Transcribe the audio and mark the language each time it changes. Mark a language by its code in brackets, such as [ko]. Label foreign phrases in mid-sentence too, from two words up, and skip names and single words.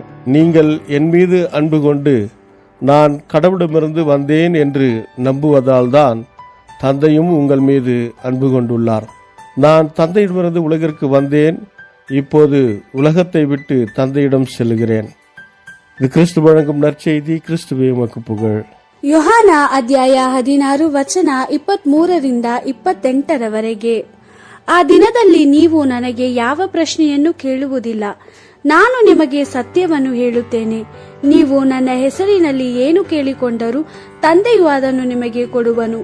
[ta] நீங்கள் என் மீது அன்பு கொண்டு நான் கடவுளிடமிருந்து வந்தேன் என்று நம்புவதால் தான் தந்தையும் உங்கள் மீது அன்பு கொண்டுள்ளார். நான் தந்தையிடமிருந்து உலகிற்கு வந்தேன். இப்போது உலகத்தை விட்டு தந்தையிடம் செல்கிறேன். இது கிறிஸ்து வழங்கும் நற்செய்தி. கிறிஸ்துவே உமக்கு புகழ். [kn] ಯೋಹಾನ ಅಧ್ಯಾಯ 16 ವಚನ 23 28 ಆ ದಿನದಲ್ಲಿ ನೀವು ನನಗೆ ಯಾವ ಪ್ರಶ್ನೆಯನ್ನು ಕೇಳುವುದಿಲ್ಲ. ನಾನು ನಿಮಗೆ ಸತ್ಯವನ್ನು ಹೇಳುತ್ತೇನೆ. ನೀವು ನನ್ನ ಹೆಸರಿನಲ್ಲಿ ಏನು ಕೇಳಿಕೊಂಡರೂ ತಂದೆಯು ಅದನ್ನು ನಿಮಗೆ ಕೊಡುವನು.